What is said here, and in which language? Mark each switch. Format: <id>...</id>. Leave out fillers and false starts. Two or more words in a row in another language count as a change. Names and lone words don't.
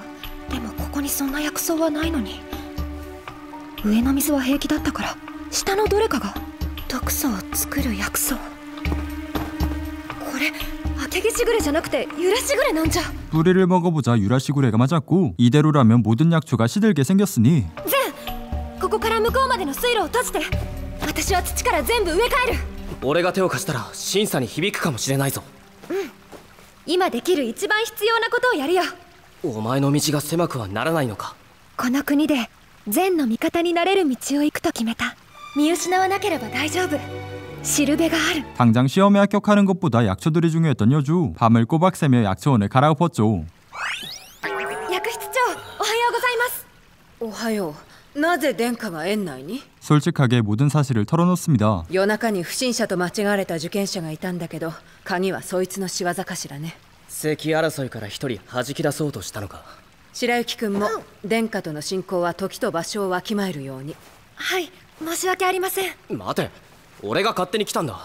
<ja>でもここにそんな薬草はないのに。上の水は平気だったから下のどれかが毒素を作る薬草。これ明けしぐれじゃなくてゆらしぐれなんじゃ。</ja> <ko>뿌리를 먹어보자 유라시구레가 맞았고 이대로라면 모든 약초가 시들게 생겼으니</ko> <ja>善、ここから向こうまでの水路を閉じて。私は土から全部植え替える。俺が手を貸したら審査に響くかもしれないぞ。今できる一番必要なことをやるよ。お前の道が狭くはならないのか？この国で善の味方になれる道を行くと決めた。見失わなければ大丈夫。しるべがある。</ja> <ko>당장 시험에 합격하는 것보다 약초들이 중요했던 여주. 밤을 꼬박 새며 약초원을 갈아엎었죠.</ko> <ja>薬室長、おはようございます。おはよう。なぜ殿下が園内に？</ja> <ko>솔직하게 모든 사실을 털어놓습니다.</ko> <ja>夜中に不審者と間違われた受験者がいたんだけど、鍵はそいつの仕業かしらね。席争いから一人弾き出そうとしたのか？白雪くんも殿下との親交は時と場所をわきまえるように。はい、申し訳ありません。待て、俺が勝手に来たんだ。</ja>